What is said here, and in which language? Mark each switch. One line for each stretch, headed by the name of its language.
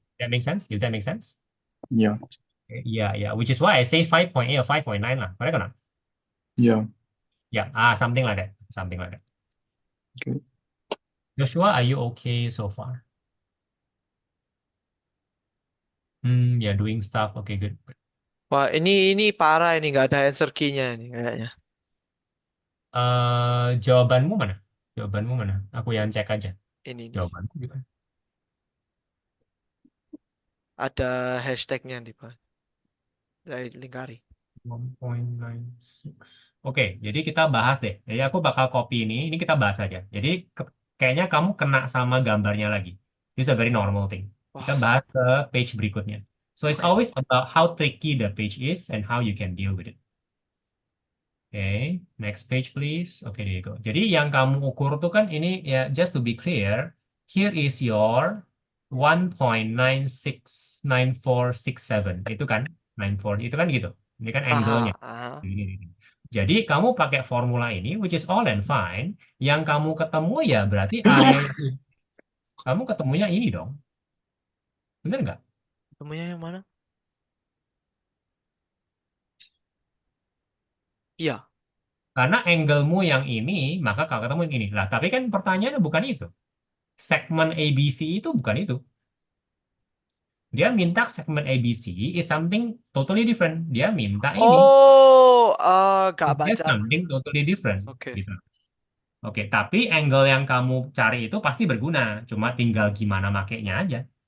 English: That makes sense? If that makes sense? Yeah. Yeah. Which is why I say 5.8 or 5.9 lah. Correct or not? Yeah. Yeah, something like that. Okay. Joshua, are you okay so far? Yeah, doing stuff. Okay, good.
Indonesian: Wah, ini parah ini nggak ada answer key-nya ini kayaknya. Jawabanmu mana? Aku yang cek aja. Ini nih. Jawabanku gimana? Ada hashtagnya di bawah. Saya lingkari. 1.96. Oke, jadi kita bahas deh. Jadi aku bakal copy ini kita bahas aja. Jadi kayaknya kamu kena sama gambarnya lagi.
English: This is a very normal thing.
Indonesian: Kita Wah, bahas ke page berikutnya.
English: So it's oke. always about how tricky the page is and how you can deal with it. Oke, next page please. Oke, there you go.
Indonesian: Jadi yang kamu ukur tuh kan ini ya,
English: just to be clear, here is your 1.969467.
Indonesian: Itu kan 94, itu kan gitu. Ini kan angle-nya. Ah. Ini. Jadi kamu pakai formula ini,
English: which is all and fine.
Indonesian: Yang kamu ketemu ya berarti area yang kamu ketemunya ini dong. Bener nggak? Temunya yang mana? Iya. Karena angle-mu yang ini, maka kalau ketemu yang ini. Lah, tapi kan pertanyaannya bukan itu. Segmen ABC itu bukan itu. Dia minta segmen
English: ABC is something totally different.
Indonesian: Dia minta ini. Oh, nggak Dia baca.
English: something totally different. Oke.
Indonesian: Gitu. Oke, tapi angle yang kamu cari itu pasti berguna. Cuma tinggal gimana makainya aja.